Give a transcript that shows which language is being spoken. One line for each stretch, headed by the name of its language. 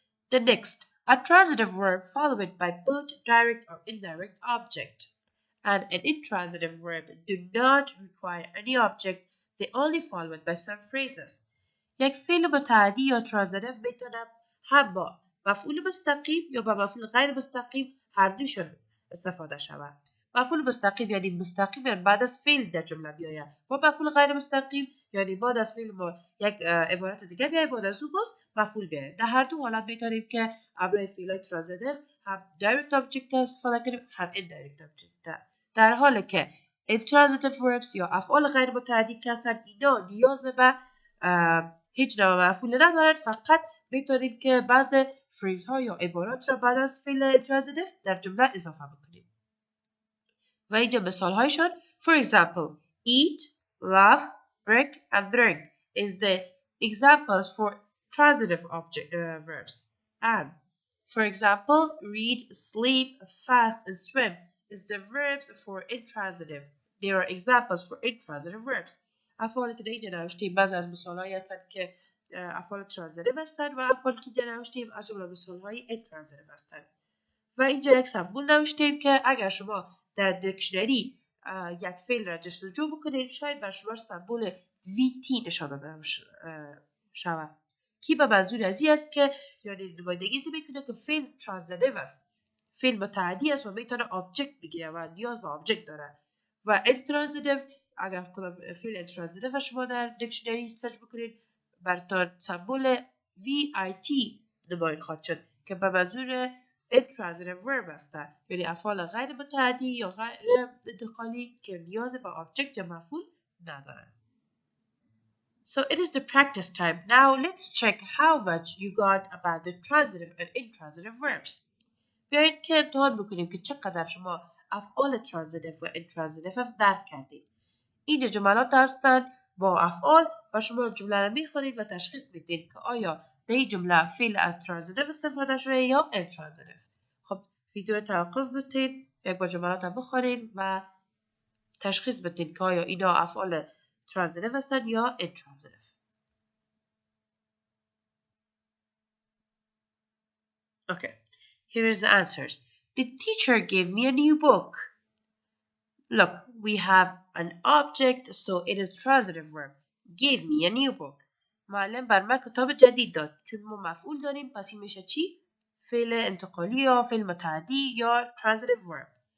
English: The next, a transitive verb followed by both direct or indirect object. And an intransitive verb do not require any object, they only followed by some phrases.
Persian: یک فعل متعدی یا transitive میتونه هم با مفعول مستقیم یا با مفعول غیر مستقیم هر دوشون استفاده شود. مفعول مستقیم یعنی مستقیما بعد از فعل در جمله بیاید و مفعول غیر مستقیم یعنی بعد از فعل ما یک عبارت دیگه بیاید بعد از اون باز مفعول بیاید. در هر دو حالت میتونیم که برای فعلای transitive هم direct object استفاده کنیم هم indirect object. در حالی که intransitive verbs یا افعال غیر متعدی که هستن اینا نیاز به هیچ نوع مفعول ندارن فقط میتونیم که بعض فریز ها یا عبارات را بعد از فعل intransitive در جمله اضافه بکنیم. و اینجا مثال هایشون
English: for example eat, laugh, break and drink is the examples for transitive verbs and for example read, sleep, fast and swim is the verbs for intransitive. There are examples for intransitive verbs
Persian: افعالی که در اینجا نوشتیم بعضی از مثالهایی هستند که افعال ترانزیتیو هستند و افعالی که اینجا نوشتیم از جمله مثالهای اینترانزیتیو هستند. و اینجا یک سمبول نوشتیم که اگر شما در دیکشنری یک فعل را جستجو بکنید شاید بر شما سمبول VT نشان داده شود که به منظور از این است که یعنی نمایندگی میکنه که فعل ترانزیتیو است، فعل متعدی است و میتونه آبجکت بگیره و نیاز به آبجکت داره. و اینترانزیتیو اگر فعل اینترانزیتیو شما در دیکشنری سرچ بکنید براتون سمبول VIT نمایان خواهد شد که به منظور intransitive verb هستند، یعنی افعال غیر متعدی یا غیر انتقالی که نیاز به آبجکت یا مفعول ندارند.
English: So it is the practice time. Now let's check how much you got about the transitive and intransitive verbs.
Persian: بیایید که امتحان بکنیم که چقدر شما افعال ترانزیتیو و اینترانزیتیو درک کردید. این جملات هستند با افعال و شما جمله را میخونید و تشخیص میدین که آیا در این جمله فعل از ترانزیتیو استفاده شده یا اینترانزیتیو. خب ویدیو توقف بدید، یک بار جملات را بخونید و تشخیص بدین که آیا اینا افعال ترانزیتیو هستند یا اینترانزیتیو.
English: Okay, here is the answers. The teacher gave me a new book. Look, we have an object, so it is transitive verb. Gave me a new book.
Persian: معلم بر من کتاب جدید داد. چون ما مفعول داریم پس این میشه چی؟ فعل انتقالی یا فعل متعدی یا transitive verb.